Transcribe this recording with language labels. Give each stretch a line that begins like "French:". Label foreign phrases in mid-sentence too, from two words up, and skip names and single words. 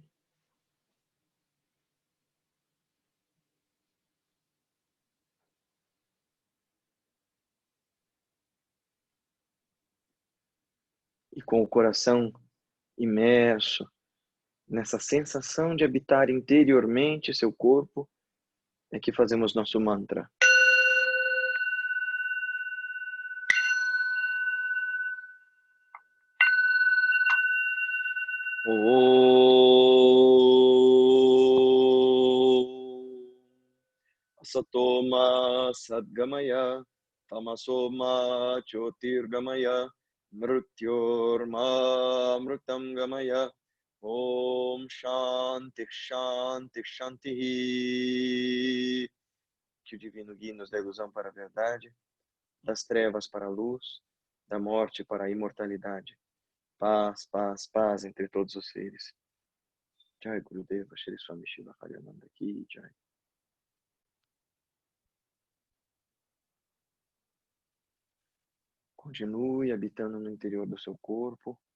Portuguese: E com o coração imerso nessa sensação de habitar interiormente seu corpo, é que fazemos nosso mantra.
Sanskrit: Asatoma sadgamaya, tamasoma jyotirgamaya, mrityorma mritam gamaya. Om Shanti Shanti Shanti.
Portuguese: Que o divino guie nos da ilusão para a verdade, das trevas para a luz, da morte para a imortalidade. Paz, paz, paz entre todos os seres.
Hindi: Jai Gurudeva Shri Swami Shiva Harinanda Ki Jai.
Portuguese: Continue habitando no interior do seu corpo.